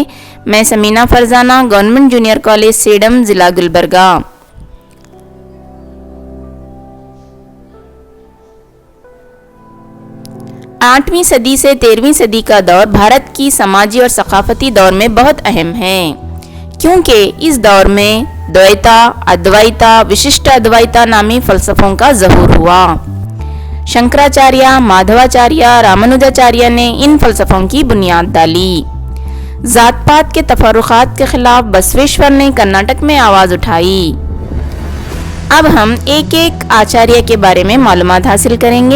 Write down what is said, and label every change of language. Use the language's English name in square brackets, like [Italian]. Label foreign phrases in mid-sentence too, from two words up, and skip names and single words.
[Urdu] میں سمینہ فرزانہ، گورنمنٹ جونیئر کالج سیڈم، ضلع گلبرگہ۔ 8ویں صدی سے 13ویں صدی کا دور بھارت کی سماجی اور ثقافتی دور میں بہت اہم ہے، کیونکہ اس دور میں دویتا، ادویتا، وششٹا ادویتا نامی فلسفوں کا ظہور ہوا۔ شنکراچاریہ، مادھواچاریہ، رامانوجاچاریہ نے ان فلسفوں کی بنیاد ڈالی۔ ذات پات کے تفرقات کے خلاف بسویشور نے کرناٹک میں آواز اٹھائی۔ اب ہم ایک ایک آچاریہ کے بارے میں معلومات حاصل کریں گے۔